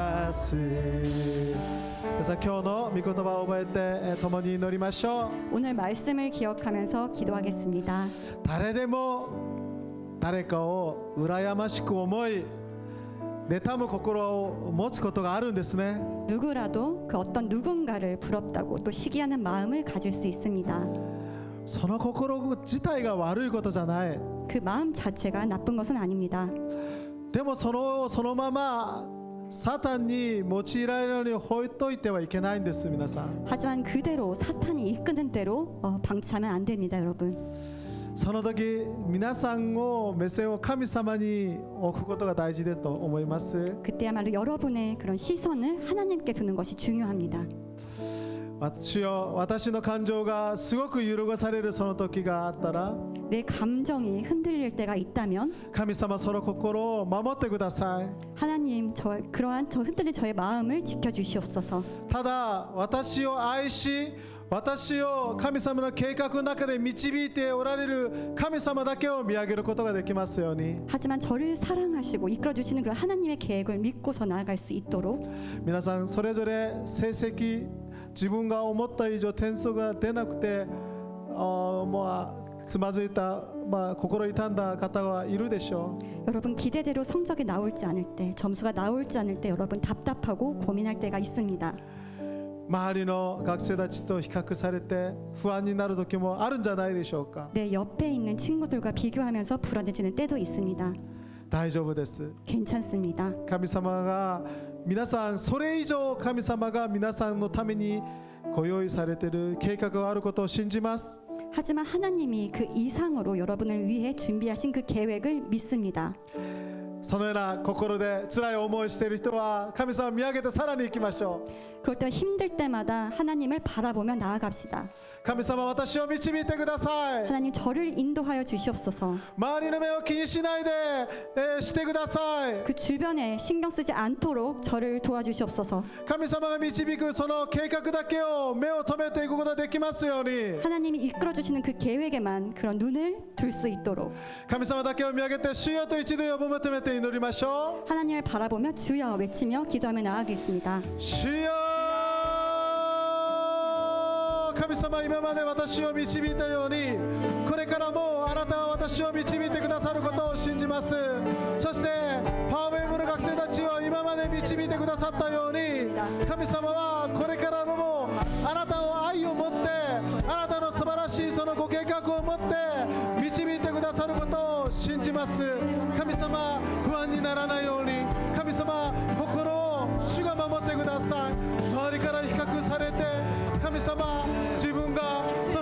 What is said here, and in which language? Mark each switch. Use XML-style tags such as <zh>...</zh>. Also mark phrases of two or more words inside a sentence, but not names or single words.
<ja>ますさあ今日の御言葉を覚えて共に祈りましょう</ja> <ko>오늘 말씀을 기억하면서 기도하겠습니다.</ko> <ja>誰でも誰かを羨ましく思い妬む心を持つことがあるんですね</ja> <ko>누구라도 그 어떤 누군가를 부럽다고 또 시기하는 마음을 가질 수 있습니다.</ko> <ja>その心自体が悪いことじゃない</ja> <ko>그 마음 자체가 나쁜 것은 아닙니다.</ko> <ja>でもそのままサタンに用いられるように放っておいてはいけないんです皆さん</ja> <ko>하지만 그대로 사탄이 이끄는 대로 방치하면 안 됩니다, 여러분.</ko> <ja>その時皆さんを目線を神様に置くことが大事だと思います</ja> <ko>그때야말로 여러분의 그런 시선을 하나님께 두는 것이 중요합니다.</ko> <ja>私の感情がすごく揺るがされるその時があったら</ja> <ko>내 감정이 흔들릴 때가 있다면</ko> <ja>神様その心を守ってください</ja> <ko>하나님 그러한 저 흔들린 저의 마음을 지켜주시옵소서.</ko> <ja>ただ私を愛し私を神様の計画の中で導いておられる神様だけを見上げることができますように</ja> <ko>하지만 저를 사랑하시고 이끌어주시는 그런 하나님의 계획을 믿고서 나아갈 수 있도록</ko> <ja>皆さんそれぞれ成績自分が思った以上点数が出なくてもうつまずいた、心痛んだ方はいるでしょう</ja> <ko>여러분 기대대로 성적이 나올지 않을 때 점수가 나올지 않을 때 여러분 답답하고 고민할 때가 있습니다.</ko> <ja>周りの学生たちと比較されて不安になる時もあるんじゃないでしょうか</ja> <ko>내 옆에 있는 친구들과 비교하면서 불안해지는 때도 있습니다.</ko> <ja>大丈夫です</ja> <ko>괜찮습니다.</ko> <ja>神様が皆さんそれ以上神様が皆さんのためにご用意されている計画があることを信じます</ja> <ko>하지만 하나님이 그 이상으로 여러분을 위해 준비하신 그 계획을 믿습니다.</ko> <ja>そのような心で辛い思いをしている人は神様を見上げてさらに行きましょう</ja> <ko>그럴 때 힘들 때마다 하나님을 바라보며 나아갑시다.</ko> <ja>神様私を導いてください</ja> <ko>하나님 저를 인도하여 주시옵소서.</ko> <ja>周りの目を気にしないで、してください</ja> <ko>그 주변에 신경 쓰지 않도록 저를 도와주시옵소서.</ko> <ja>神様が導くその計画だけを目を留めていくことができますように</ja> <ko>하나님이 이끌어 주시는 그 계획에만 그런 눈을 둘 수 있도록</ko> <ja>神様だけを見上げて主よと一度呼び求めて祈りましょ</ja> <ko>하나님을 바라보며 주여 외치며 기도하며 나아가겠습니다.</ko> <ja>う主よ神様今まで私を導いたようにこれからもあなたは私を導いてくださることを信じますそしてパワーウェーブの学生たちを今まで導いてくださったように神様はこれからのもあなたの愛を持ってあなたの素晴らしいそのご計画を持って導いてくださることを信じます神様不安にならないように神様心を主が守ってください周りから比較されて神様自分がそ</ja>